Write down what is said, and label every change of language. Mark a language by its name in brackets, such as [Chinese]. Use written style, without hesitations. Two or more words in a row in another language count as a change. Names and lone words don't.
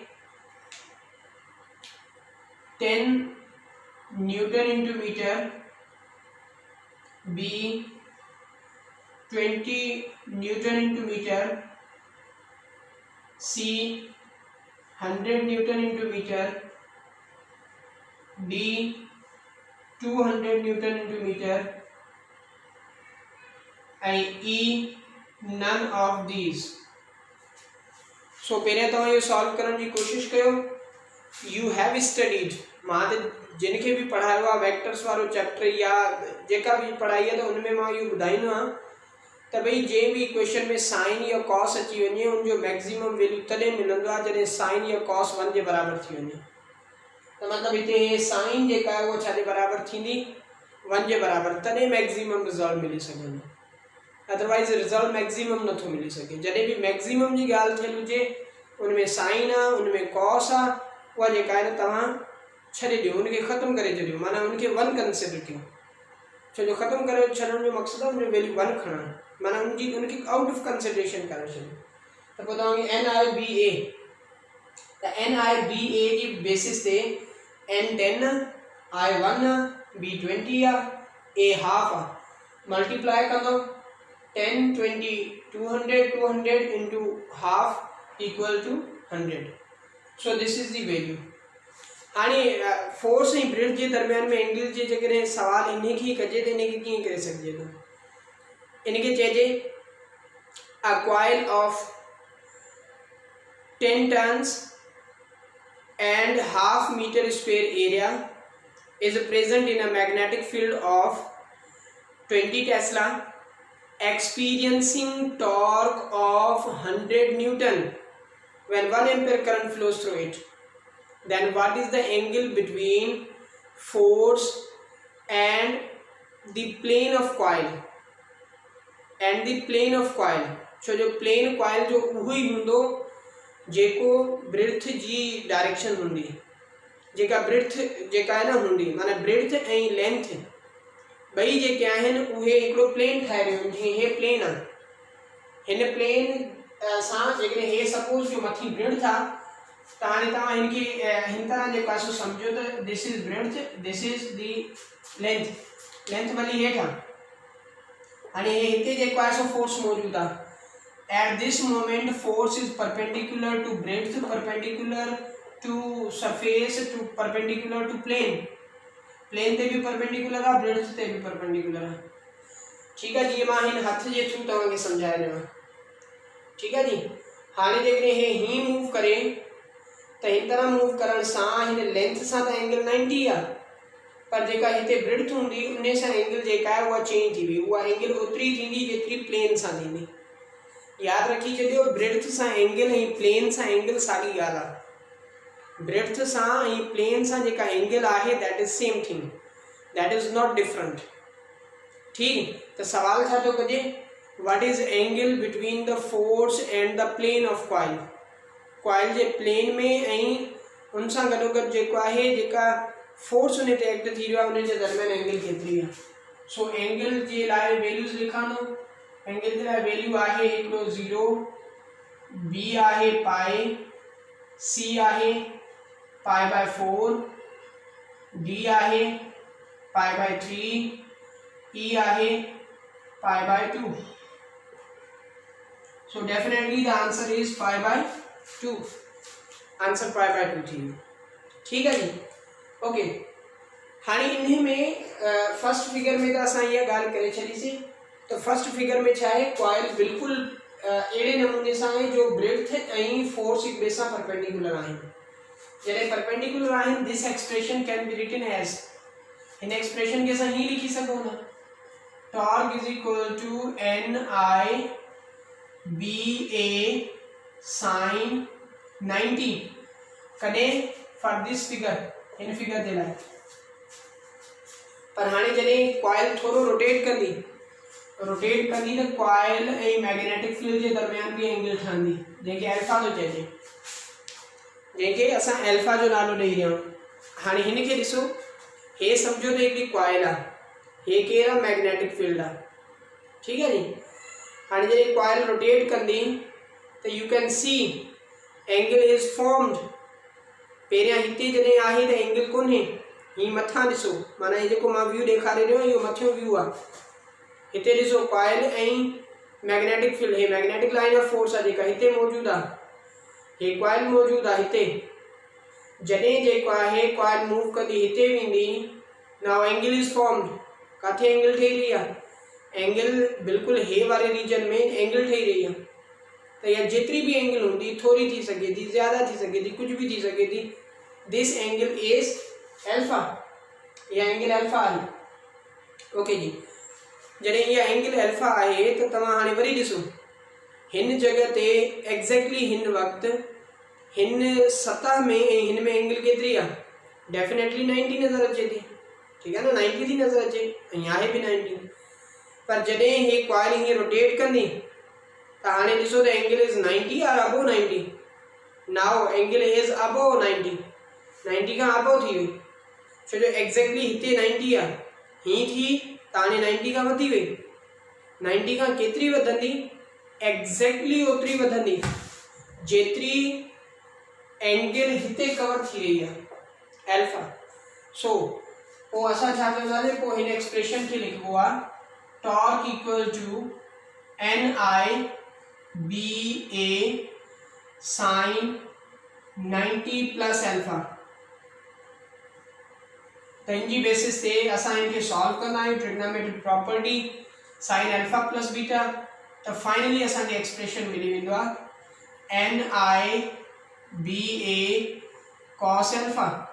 [English] 10 Newton into meter, B 20 Newton into meter, C 100 Newton into meter, D 200 Newton into meter, and E none of these। [Sindhi] सो पहिरियों तव्हां इहो सॉल्व करण जी कोशिशि कयो। [English] you have studied, [Sindhi] मां त जिनखे बि पढ़ायो आहे वेक्टर्स वारो चैप्टर या जेका बि पढ़ाई आहे, त उनमें मां इहो ॿुधाईंदो आहियां त भई जंहिं बि क्वेश्चन में साइन या कॉस अची वञे उनजो [English] maximum value [Sindhi] तॾहिं मिलंदो आहे जॾहिं साइन या कॉस 1 जे बराबरि थी वञे। त मतिलबु हिते साइन जेका आहे उहा छा जे बराबरि थींदी, 1 जे बराबरि, तॾहिं [English] maximum result [Sindhi] मिली सघंदो, [English] otherwise result maximum [Sindhi] नथो मिली सघे। जॾहिं बि मैक्सिमम जी ॻाल्हि थियल हुजे उनमें साइन आहे, उनमें कॉस आहे, उहा जेका आहे न तव्हां छॾे ॾियो, उनखे ख़तमु करे छॾियो, माना उनखे 1 कंसिडर कयो। छो जो ख़तमु करे छॾण जो मक़सदु आहे उनजो वैल्यू 1 खणणु, माना उनखे [English] out of consideration [Sindhi] करे छॾियो। त पोइ तव्हांखे एन आहे बी ए, त एन आहे बी ए जी बेसिस ते एन 10 आहे, आई 1 आहे, बी 20 आहे, ए हाफ आहे, मल्टीप्लाई कंदो 10 20 200 200 [English] into half equal to 100। so this is the value। [Sindhi] हाणे फोर्स ऐं ब्रिज जे दरमियान में एंगल जे जेकॾहिं सवाल इनखे ई कजे त इनखे कीअं करे सघिजे थो, इनखे चइजे [English] a coil of 10 tons and half meter square area is present in a magnetic field of 20 Tesla experiencing torque of 100 Newton when 1 ampere current flows through it, then what is the angle between force and the plane of coil [Sindhi] छो जो [English] plane coil [Sindhi] जो उहो ई हूंदो जेको ब्रिथ जी डायरेक्शन हूंदी, जेका ब्रिथ जेका आहे न हूंदी, माना ब्रिथ ऐं लेंथ ॿई जेके आहिनि उहे हिकिड़ो प्लेन ठाहे रहियो, जीअं हे प्लेन आहे, हिन प्लेन सां जेकॾहिं हे सपोज जो मथी ब्रिथ आहे, त हाणे तव्हां हिनखे हिन तरह जेको आहे सो सम्झो त [English] this is breadth, this is the length [Sindhi] भली हेठि आहे, हाणे हिते जेको आहे सो फोर्स मौजूदु आहे। [English] at this moment force is perpendicular to breadth, perpendicular to surface, to perpendicular to plane [Sindhi] ते भी परपेंडिकुलर आहे, ब्रेड्थ ते भी परपेंडिकुलर आहे। [Hindi] ठीक है जी, [Sindhi] मां हिन हथ जे थ्रू तव्हांखे सम्झाए रहियो आहियां। [Hindi] ठीक है जी, [Sindhi] हाणे जेकॾहिं हे हीअं मूव करे त हिन तरह मूव करण सां हिन लेंथ सां त एंगल 90 आहे, पर जेका हिते ब्रिड्थ हूंदी उन सां एंगल जेका आहे उहा चेंज थी वई, उहा एंगल ओतिरी थींदी जेतिरी प्लेन सां थींदी। यादि रखी छॾियो, ब्रिड्थ सां एंगल ऐं प्लेन सां एंगल साॻी ॻाल्हि आहे। ब्रिड्थ सां ऐं प्लेन सां जेका एंगल आहे [English] that is same thing, that is not different. [Sindhi] ठीक, त सवाल छा थो कजे, [English] what is angle between the force and the plane of coil, [Sindhi] कॉइल जे प्लेन में ऐं उन सां गॾोगॾु जेको आहे जेका फोर्स उन ते एक्ट थी रहियो आहे उन जे दरमियान एंगल केतिरी आहे। सो एंगल जे लाइ वैल्यूज़ लिखां थो, एंगल जे लाइ वैल्यू आहे हिकिड़ो 0, बी आहे पाई, सी आहे π/4, डी आहे π/3, ई आहे π/2। [English] So definitely the answer is π/2, आंसर π/2 थी। [Hindi] ठीक है जी, [Sindhi] ओके। हाणे इन्हें में [English] first figure [Sindhi] में तो असां इहा ॻाल्हि करे छॾीसीं। तो [English] first figure [Sindhi] में छा आहे, कॉइल बिल्कुलु अहिड़े नमूने सां आहे जो ब्रेड्थ ऐं फोर्स हिक ॿिए सां परपेंडिकुलर आहिनि। जॾहिं परपेंडिकुलर आहिनि, [English] this expression can be written as, [Sindhi] हिन एक्सप्रेशन खे असां हीअं लिखी सघूं था, [English] torque is equal to NI BA sin 90, [Sindhi] कॾहिं [English] for this figure, [Sindhi] हिन फिगर जे लाइ। पर हाणे जॾहिं कॉइल थोरो रोटेट कंदी रोटेट कंदी त कॉइल ऐं [English] magnetic field [Sindhi] जे दरमियान भी एंगल ठहंदी जंहिंखे अल्फा थो चइजे, जंहिंखे असां अल्फा जो नालो ॾेई रहिया आहियूं। हाणे हिन खे ॾिसो, हे सम्झो त हिकिड़ी कॉइल आहे, हे केरु आहे [English] magnetic field [Sindhi] आहे, ठीकु आहे नी। हाणे जॾहिं कॉइल रोटेट कंदी त [English] you can see angle is formed. [Sindhi] पहिरियां हिते जॾहिं आहे त एंगल कोन्हे, हीअ मथां ॾिसो, माना हे जेको मां व्यू ॾेखारे रहियो आहियां इहो मथियों व्यू आहे। हिते ॾिसो कॉइल ऐं [English] magnetic field, [Sindhi] हे [English] magnetic line of force [Sindhi] आहे जेका हिते मौजूदु आहे, हे कॉइल मौजूदु आहे हिते। जॾहिं जेको आहे कॉइल मूव कंदी हिते वेंदी, [English] now angle is formed. [Sindhi] किथे एंगल ठही रही आहे? एंगल बिल्कुलु हे वारे रीजन में एंगल ठही रही आहे। त या जेतिरी भी एंगल हूंदी, थोड़ी थी सघे थी, ज़्यादा थी सघे थी, कुछ भी थी सघे थी, [English] this angle is alpha, [Sindhi] या एंगल अल्फा आहे। ओके जी, जॾहिं इहा एंगल अल्फा आहे त तव्हां हाणे वरी ॾिसो, हिन जगह ते एग्जैक्टली हिन वक़्तु हिन सतह में ऐं हिन में एंगल केतिरी आहे? डेफिनेटली 90 नज़र अचे थी, [Hindi] ठीक है ना, [Sindhi] 90 थी नज़र अचे, ऐं आहे भी 90। पर जॾहिं हे कॉइल हीअं रोटेट कंदी त हाणे ॾिसो त [English] angle is 90 and above 90. now angle is above 90, [Sindhi] 90 खां अबो थी वई, छो जो एग्जैक्टली हिते 90 आहे, हीअं थी त हाणे 90 खां वधी वई। 90 खां केतिरी वधंदी? एग्जैक्टली ओतिरी वधंदी जेतिरी एंगल हिते कवर थी रही आहे, अल्फा। सो पोइ असां छा चवंदासीं, पोइ हिन एक्सप्रेशन खे लिखिबो आहे [English] torque equal to NI BA sin 90 plus alpha. [Sindhi] त इन जी बेसिस ते असां इनके सॉल्व कंदा आहियूं, [English] trigonometric property sin alpha plus beta, [Sindhi] त फाइनली असांखे एक्सप्रेशन मिली वेंदो आहे [English] NI BA cos alpha.